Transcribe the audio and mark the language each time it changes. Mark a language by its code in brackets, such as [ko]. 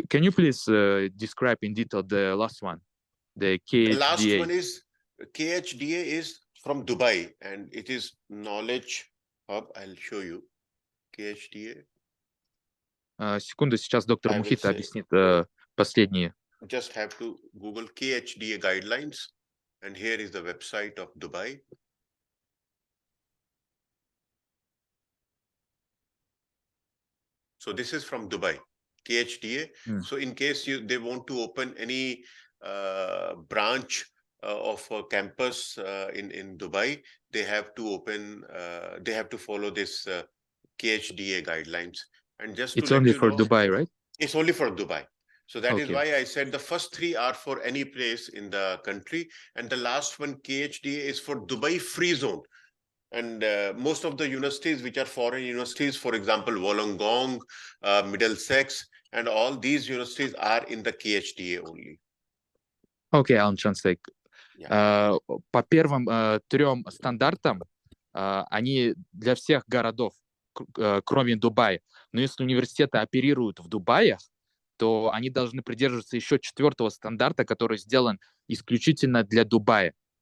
[en] Can you please describe in detail the last one, the KHDA? The last one is KHDA is from Dubai and it is Knowledge Hub. I'll show you. KHDA. [ru] Секунду, сейчас доктор Мухит объяснит последние. [en] Just have to Google KHDA guidelines, and here is the website of Dubai. So this is from Dubai, KHDA. So in case they want to open any branch of a campus in Dubai, they have to follow this KHDA guidelines. And just it's only for Dubai, right? It's only for Dubai. So that is why I said the first three are for any place in the country, and the last one, KHDA, is for Dubai free zone. And most of the universities which are foreign universities, for example, Wollongong, Middlesex, and all these universities are in the KHDA only. Okay, I'll translate. [ru] По первым трем стандартам они для всех городов, кроме Дубая. Но если университеты оперируют в Дубае, то они должны придерживаться еще четвертого стандарта, который сделан исключительно для Дубая.